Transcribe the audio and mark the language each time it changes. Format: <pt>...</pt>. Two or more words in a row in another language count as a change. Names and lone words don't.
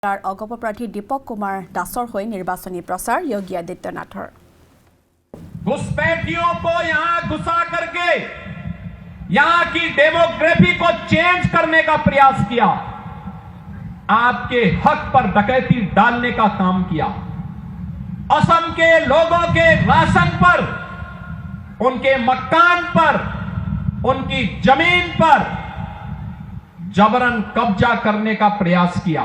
<as>অগপ প্ৰাৰ্থী দীপক কুমাৰ দাসৰ হৈ নিৰ্বাচনী প্ৰচাৰ যোগী আদিত্যনাথৰ</as> <hi>घुसपैठियों को यहां घुसा करके यहां की डेमोग्राफी को चेंज करने का प्रयास किया, आपके हक पर डकैती डालने का काम किया, असम के लोगों के राशन पर, उनके मकान पर, उनकी जमीन पर जबरन कब्जा करने का प्रयास किया।</hi>